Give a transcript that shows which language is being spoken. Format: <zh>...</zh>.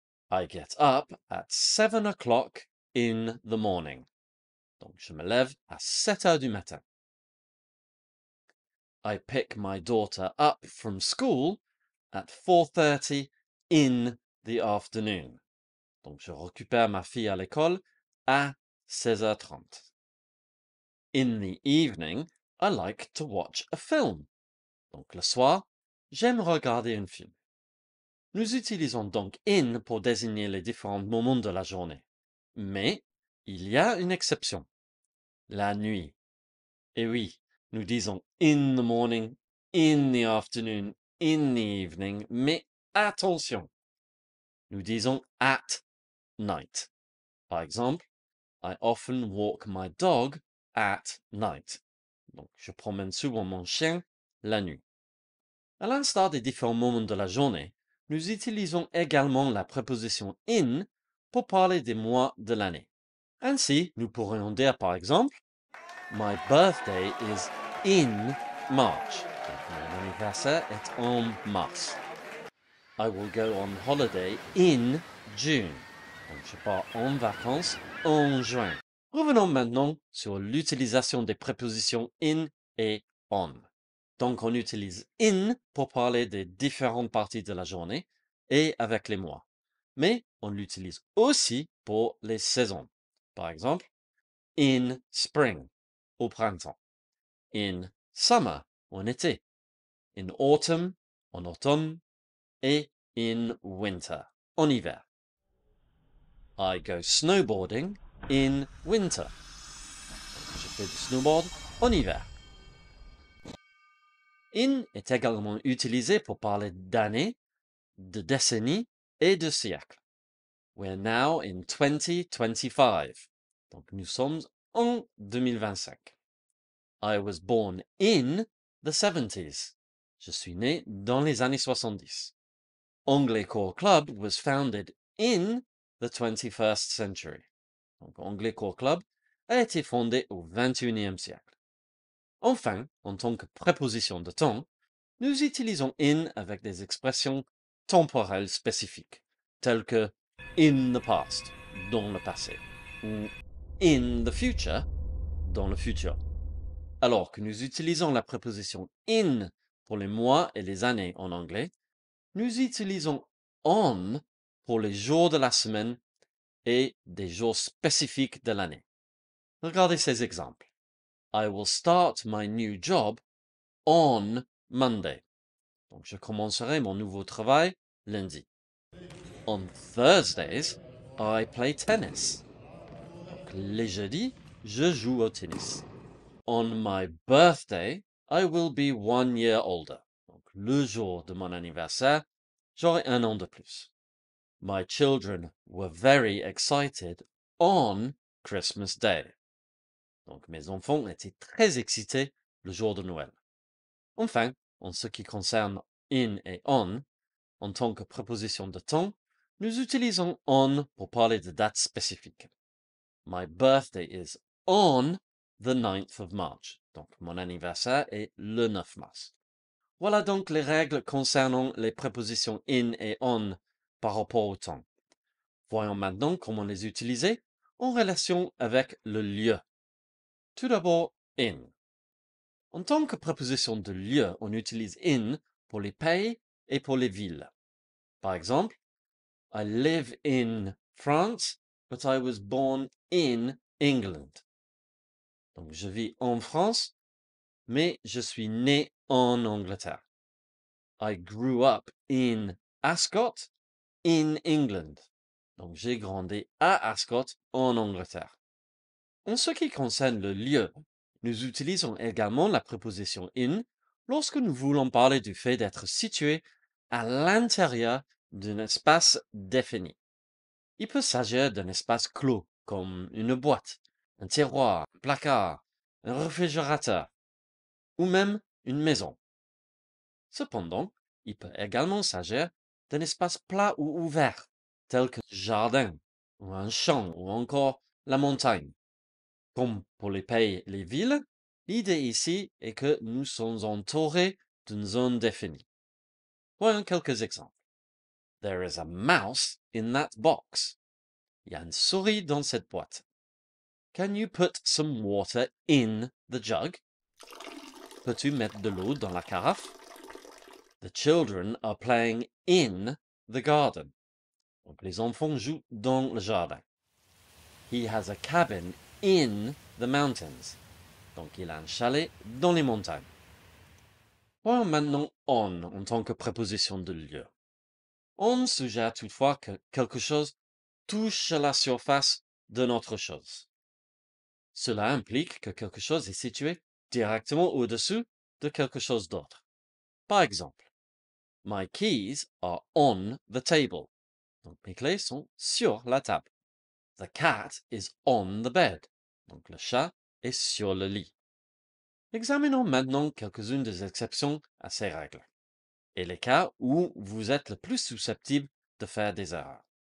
<en>I get up at 7 o'clock in the morning.</en> <fr>Donc, je me lève à 7 heures du matin.</fr> <en>I pick my daughter up from school at 4:30 in the afternoon.</en> <fr>Donc, je récupère ma fille à l'école à 16h30.</fr> <en>In the evening, I like to watch a film.</en> <fr>Donc, le soir, j'aime regarder un film. Nous utilisons donc in pour désigner les différents moments de la journée. Mais il y a une exception. La nuit. Et oui, nous disons</fr> <en>in the morning, in the afternoon, in the evening,</en> <fr>mais attention. Nous disons</fr> <en>at night.</en> <fr>Par exemple,</fr> <en>I often walk my dog at night.</en> <fr>Donc, je promène souvent mon chien la nuit. À l'instar des différents moments de la journée, nous utilisons également la préposition in pour parler des mois de l'année. Ainsi, nous pourrions dire par exemple,</fr> <en>My birthday is in March.</en> <fr>Donc, mon anniversaire est en mars.</fr> <en>I will go on holiday in June.</en> <fr>Donc, je pars en vacances en juin. Revenons maintenant sur l'utilisation des prépositions in et on. Donc, on utilise in pour parler des différentes parties de la journée et avec les mois. Mais on l'utilise aussi pour les saisons. Par exemple,</fr> <en>in spring,</en> <fr>au printemps.</fr> <en>In summer,</en> <fr>en été.</fr> <en>In autumn,</en> <fr>en automne. Et</fr> <en>in winter,</en> <fr>en hiver.</fr> <en>I go snowboarding in winter.</en> <fr>Je fais du snowboard en hiver. In est également utilisé pour parler d'années, de décennies et de siècles.</fr> <en>We're now in 2025.</en> <fr>Donc nous sommes en 2025.</fr> <en>I was born in the 70s.</en> <fr>Je suis né dans les années 70.</fr> <en>Anglais Core Club was founded in the 21st century.</en> <fr>Donc Anglais Core Club a été fondé au 21e siècle. Enfin, en tant que préposition de temps, nous utilisons in avec des expressions temporelles spécifiques, telles que</fr> <en>in the past,</en> <fr>dans le passé, ou</fr> <en>in the future,</en> <fr>dans le futur. Alors que nous utilisons la préposition in pour les mois et les années en anglais, nous utilisons on pour les jours de la semaine et des jours spécifiques de l'année. Regardez ces exemples.</fr> <en>I will start my new job on Monday.</en> <fr>Donc, je commencerai mon nouveau travail lundi.</fr> <en>On Thursdays, I play tennis.</en> <fr>Donc, les jeudis, je joue au tennis.</fr> <en>On my birthday, I will be 1 year older.</en> <fr>Donc, le jour de mon anniversaire, j'aurai 1 an de plus.</fr> <en>My children were very excited on Christmas Day.</en> <fr>Donc, mes enfants étaient très excités le jour de Noël. Enfin, en ce qui concerne in et on, en tant que préposition de temps, nous utilisons on pour parler de dates spécifiques.</fr> <en>My birthday is on the 9th of March.</en> <fr>Donc, mon anniversaire est le 9 mars. Voilà donc les règles concernant les prépositions in et on par rapport au temps. Voyons maintenant comment les utiliser en relation avec le lieu. Tout d'abord, in. En tant que préposition de lieu, on utilise in pour les pays et pour les villes. Par exemple,</fr> <en>I live in France, but I was born in England.</en> <fr>Donc, je vis en France, mais je suis né en Angleterre.</fr> <en>I grew up in Ascot, in England.</en> <fr>Donc, j'ai grandi à Ascot, en Angleterre. En ce qui concerne le lieu, nous utilisons également la préposition in lorsque nous voulons parler du fait d'être situé à l'intérieur d'un espace défini. Il peut s'agir d'un espace clos, comme une boîte, un tiroir, un placard, un réfrigérateur, ou même une maison. Cependant, il peut également s'agir d'un espace plat ou ouvert, tel qu'un jardin, ou un champ, ou encore la montagne. Comme pour les pays et les villes, l'idée ici est que nous sommes entourés d'une zone définie. Voyons quelques exemples.</fr> <en>There is a mouse in that box.</en> <fr>Il y a une souris dans cette boîte.</fr> <en>Can you put some water in the jug?</en> <fr>Peux-tu mettre de l'eau dans la carafe?</fr> <en>The children are playing in the garden.</en> <fr>Donc les enfants jouent dans le jardin.</fr> <en>He has a cabin in the mountains.</en> <fr>Donc il a un chalet dans les montagnes. Voyons maintenant on en tant que préposition de lieu. On suggère toutefois que quelque chose touche la surface de notre chose. Cela implique que quelque chose est situé directement au-dessus de quelque chose d'autre. Par exemple,</fr> <en>my keys are on the table.</en> <fr>Donc mes clés sont sur la table.</fr> <en>The cat is on the bed.</en> <fr>Donc le chat est sur le lit. Examinons maintenant quelques-unes des exceptions à ces règles et les cas où vous êtes le plus susceptible de faire des erreurs.</fr>